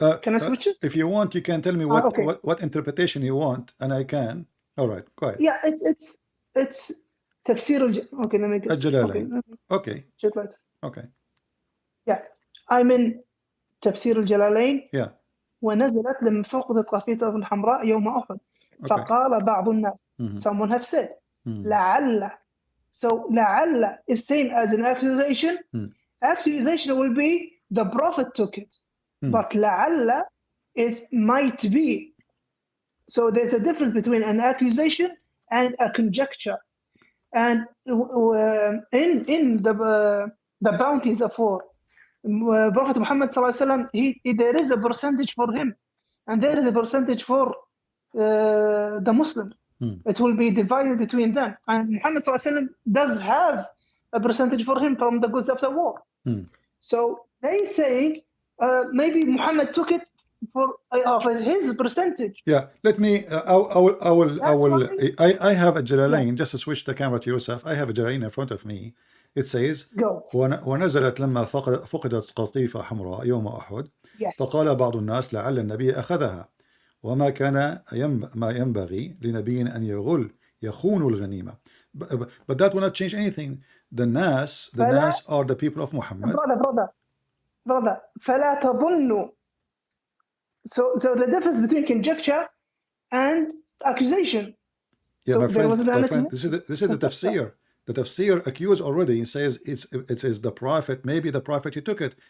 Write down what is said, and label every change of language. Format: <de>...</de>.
<en>Can I switch it? If you want, you can tell me okay. what interpretation you want, and I can. All right, go ahead. Yeah, it's tafsir okay, let me get Al-Jalalain. Okay. shit like this. Okay. Yeah, I'm in تفسير الجلالين. Yeah.</en> <ar>ونزلت لما فقدت قافية الحمراء يوم أحد.</ar> <en>Okay.</en> <ar>فقال بعض الناس.</ar> <en>Someone have said.</en> <ar>لعل.</ar> <en>So لعل is seen as an accusation. Accusation will be the prophet took it. But لعل is might be. So there's a difference between an accusation and a conjecture. And in the bounties of war, Prophet Muhammad there is a percentage for him, and there is a percentage for the Muslims. It will be divided between them, and Muhammad does have a percentage for him from the goods of the war. So they say maybe Muhammad took it for his percentage. Yeah, let me. I have a Jalalain. Just to switch the camera to yourself. I have a Jalalain in front of me. It says Go.</en> <ar>ونزلت لما فقدت قطيفة حمراء يوم أحد.</ar> <en>Yes.</en> <ar>فقال بعض الناس لعل النبي أخذها وما كان ما ينبغي لنبي أن يخون الغنيمة.</ar> <en>But that will not change anything. The Nas are the people of Muhammad.</en> <ar>Brother. فلا تظنوا.</ar> <en>So the difference between conjecture and accusation. Yeah, so my friend, this is the tafsir. The tafsir accused already. It says it says the prophet, maybe the prophet he took it.</en>